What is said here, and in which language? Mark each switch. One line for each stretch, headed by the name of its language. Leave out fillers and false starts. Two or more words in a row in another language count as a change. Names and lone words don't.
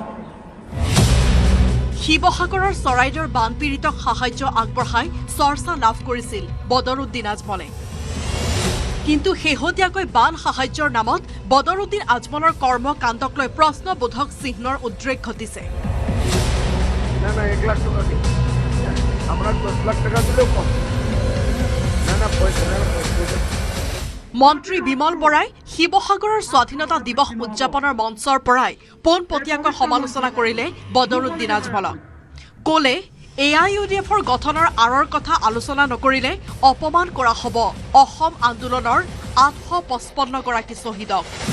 Assamese: শিৱসাগৰৰ চৰাইদেউৰ বানপীড়িতক সাহায্য আগবঢ়াই চৰ্চা লাভ কৰিছিল বদৰুদ্দিন আজমলে কিন্তু শেহতীয়াকৈ বান সাহায্যৰ নামত বদৰুদ্দিন আজমলৰ কৰ্মকাণ্ডক লৈ প্ৰশ্নবোধক চিহ্নৰ উদ্ৰেক ঘটিছে
Bangla: না 1 লাখ টাকা দিই আমরা 10 লাখ টাকা দিলেও কম না পয়সা না
Assamese: মন্ত্ৰী বিমল বৰাই শিৱসাগৰৰ স্বাধীনতা দিৱস উদযাপনৰ মঞ্চৰ পৰাই পোনপটীয়াকৈ সমালোচনা কৰিলে বদৰুদ্দিন আজমলক ক'লে AIUDFৰ গঠনৰ আঁৰৰ কথা আলোচনা নকৰিলে অপমান কৰা হ'ব অসম আন্দোলনৰ 855 গৰাকী শ্বহীদক